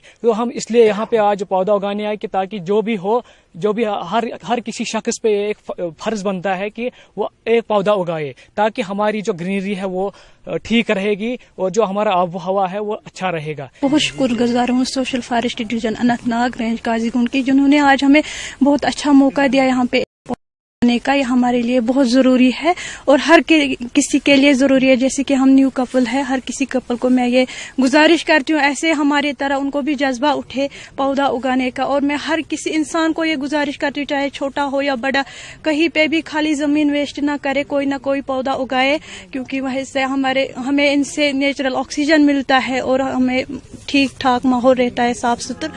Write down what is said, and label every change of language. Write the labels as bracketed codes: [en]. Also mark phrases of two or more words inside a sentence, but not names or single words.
[ur] تو ہم اس لیے یہاں پہ آج پودا اگانے آئے کہ تاکہ جو بھی ہر کسی شخص پہ ایک فرض بنتا ہے کہ وہ ایک پودا اگائے، تاکہ ہماری جو گرینری ہے وہ ٹھیک رہے گی اور جو ہمارا آب و ہوا ہے وہ اچھا رہے گا۔ بہت شکر گزار ہوں سوشل فارسٹری ڈویژن اننت ناگ رینج قاضی گنڈ کی، جنہوں نے آج ہمیں بہت اچھا موقع دیا یہاں پہ آنے کا۔ یہ ہمارے لیے بہت ضروری ہے اور ہر کسی کے لیے ضروری ہے، جیسے کہ ہم [en] new couple [ur] ہے، ہر کسی کپل کو میں یہ گزارش کرتی ہوں ایسے ہمارے طرح ان کو بھی جذبہ اٹھے پودا اگانے کا، اور میں ہر کسی انسان کو یہ گزارش کرتی ہوں چاہے چھوٹا ہو یا بڑا، کہیں پہ بھی خالی زمین ویسٹ نہ کرے، کوئی نہ کوئی پودا اگائے، کیونکہ وہاں سے ہمیں ان سے [en] natural oxygen [ur] ملتا ہے اور ہمیں ٹھیک ٹھاک ماحول رہتا ہے، صاف ستھرا۔